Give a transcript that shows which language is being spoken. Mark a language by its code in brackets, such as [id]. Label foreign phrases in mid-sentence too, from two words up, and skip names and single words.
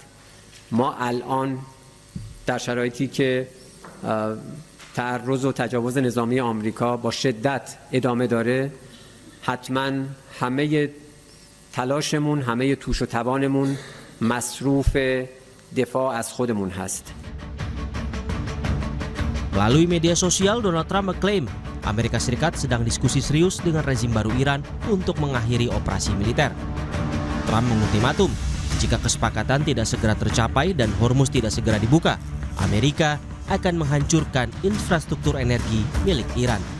[fa] ما الان در شرایطی که تعرض و تجاوز نظامی آمریکا با شدت ادامه داره، حتما همه تلاشمون، همه توش و توانمون مصروف دفاع از خودمون هست. [id] Melalui media sosial, Donald Trump mengklaim Amerika Serikat sedang diskusi serius dengan rezim baru Iran untuk mengakhiri operasi militer. Trump mengultimatum, jika kesepakatan tidak segera tercapai dan Hormuz tidak segera dibuka, Amerika akan menghancurkan infrastruktur energi milik Iran.